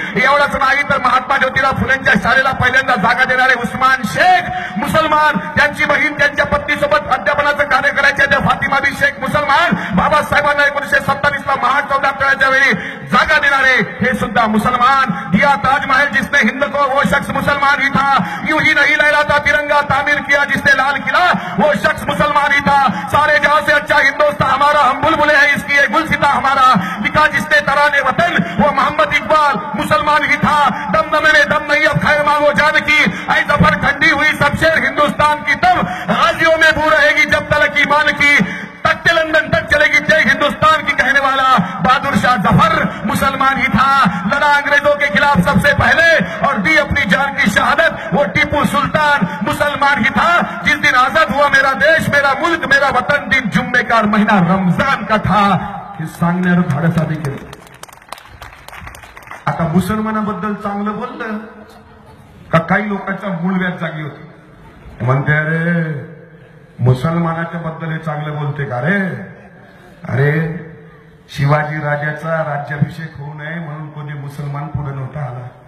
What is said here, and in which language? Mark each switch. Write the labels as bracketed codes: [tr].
[mr] एवढंच नाही तर महात्मा ज्योतिराव फुलेंच्या शाळेला पहिल्यांदा जागा देणारे उस्मान शेख मुसलमान. त्यांची बहीण त्यांच्या पत्नीसोबत अध्यापनाचं कार्य करायचे त्या फातिमा बी शेख मुसलमान. बाबासाहेबांना 1947 ला महाचौदा करायच्या वेळी जागा देणारे हे सुद्धा मुसलमान. [hi] दिया ताजमहल जिसने हिंद को वो शख्स मुसलमान ही था. यूं ही नहीं लहराता तिरंगा तामीर किया जिसने लाल किला वो शख्स मुसलमान ही था. सारे जहां से अच्छा हिंदुस्तान हमारा हम बुलबुले हैं इसकी एक गुलसिता हमारा. लिखा जिसने तराने वतन वो मोहम्मद इकबाल मुसलमान ही था. दमदमे में दम नहीं अब खैर मांगो जान की. ऐ जफर ठंडी हुई सब शेर हिंदुस्तान की तब गाजियों में बू रहेगी जब तलक ईमान की. तख्ते लंदन तक चलेगी जय हिंदुस्तान की कहने वाला बहादुर शाह जफर मुसलमान ही था. लड़ा अंग्रेजों के खिलाफ सबसे पहले और दी अपनी जान की शहादत वो टीपू सुल्तान मुसलमान ही था. जिस दिन आजाद हुआ मेरा देश मेरा मुल्क मेरा वतन दिन जुम्मे का महीना रमजान का था. [mr] हे सांगण्यावर धाडस आम्ही केलं. आता मुसलमानाबद्दल चांगलं बोललं का काही लोकांच्या मूळव्यात जागी होती. म्हणते अरे मुसलमानाच्या बद्दल हे चांगलं बोलते का रे. अरे शिवाजी राजाचा राज्याभिषेक होऊ नये म्हणून कोणी मुसलमान पुढे नव्हता आला.